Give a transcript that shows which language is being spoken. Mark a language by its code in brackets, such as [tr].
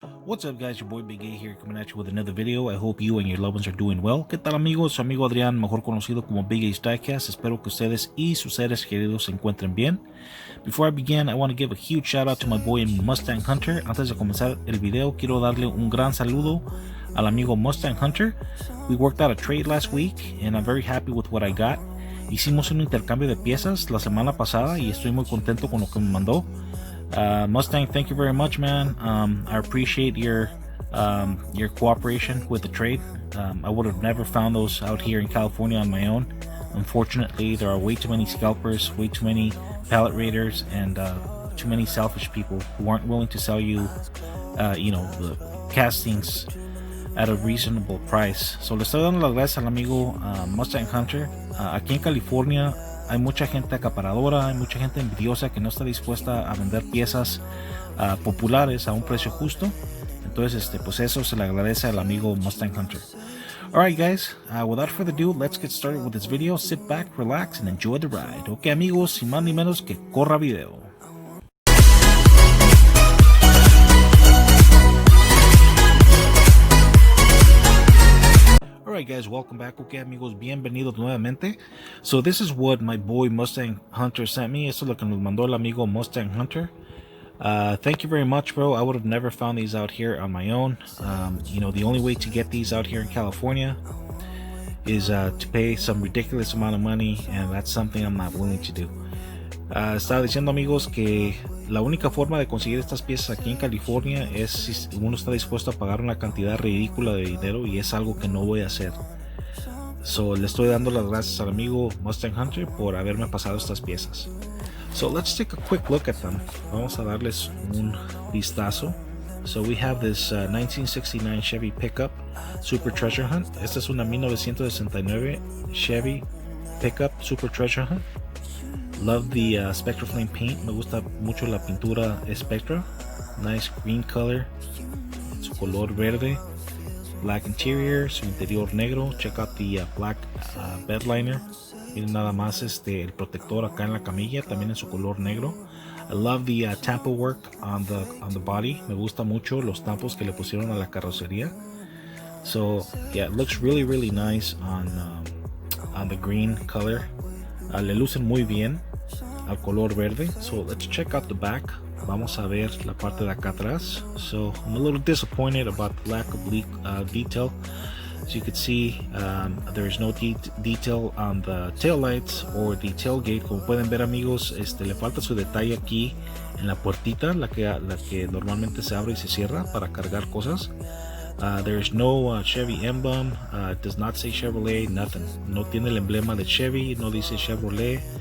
[en] What's up guys, your boy Big A here coming at you with another video. I hope you and your loved ones are doing well. [es] ¿Qué tal amigos? Su amigo Adrián, mejor conocido como Big A STH. Espero que ustedes y sus seres queridos se encuentren bien. [en] Before I begin, I want to give a huge shout out to my boy Mustang Hunter. [es] Antes de comenzar el video, quiero darle un gran saludo al amigo Mustang Hunter. [en] We worked out a trade last week and I'm very happy with what I got. [es] Hicimos un intercambio de piezas la semana pasada y estoy muy contento con lo que me mandó. [en] Mustang, thank you very much, man. I appreciate your cooperation with the trade. I would have never found those out here in California on my own. Unfortunately, there are way too many scalpers, way too many pallet raiders, and too many selfish people who aren't willing to sell you, the castings at a reasonable price. [es] So le estoy dando las gracias al amigo Mustang Hunter. Aquí en California hay mucha gente acaparadora, hay mucha gente envidiosa que no está dispuesta a vender piezas populares a un precio justo. Entonces, pues eso se le agradece al amigo Mustang Hunter. [en] Alright guys, without further ado, let's get started with this video. Sit back, relax, and enjoy the ride. [es] Ok amigos, sin más ni menos que corra video. [en] Alright guys, welcome back. [es] Okay amigos, bienvenidos nuevamente. [en] So this is what my boy Mustang Hunter sent me. [es] Esto es lo que nos mandó el amigo Mustang Hunter. [en] Thank you very much, bro. I would have never found these out here on my own. The only way to get these out here in California is to pay some ridiculous amount of money, and that's something I'm not willing to do. [es] Estaba diciendo amigos que la única forma de conseguir estas piezas aquí en California es si uno está dispuesto a pagar una cantidad ridícula de dinero, y es algo que no voy a hacer. So le estoy dando las gracias al amigo Mustang Hunter por haberme pasado estas piezas. [en] So let's take a quick look at them. [es] Vamos a darles un vistazo. [en] So we have this 1969 Chevy pickup Super Treasure Hunt. [es] Esta es una 1969 Chevy pickup Super Treasure Hunt. [en] Love the Spectra Flame paint. [es] Me gusta mucho la pintura Spectra. [en] Nice green color. [es] Su color verde. [en] Black interior. [es] Su interior negro. [en] Check out the black bed liner. [es] Miren nada más el protector acá en la camilla. También en su color negro. [en] I love the tampo work on the body. [es] Me gusta mucho los tampos que le pusieron a la carrocería. [en] So yeah, it looks really really nice on the green color. [es] Le lucen muy bien al color verde. [en] So let's check out the back. [es] Vamos a ver la parte de acá atrás. [en] So I'm a little disappointed about the lack of detail. As you can see, there is no detail on the tail lights or the tailgate. [es] Como pueden ver amigos, le falta su detalle aquí en la puertita, la que normalmente se abre y se cierra para cargar cosas. [en] There is no Chevy emblem. It does not say Chevrolet, nothing. [es] No tiene el emblema de Chevy, no dice Chevrolet.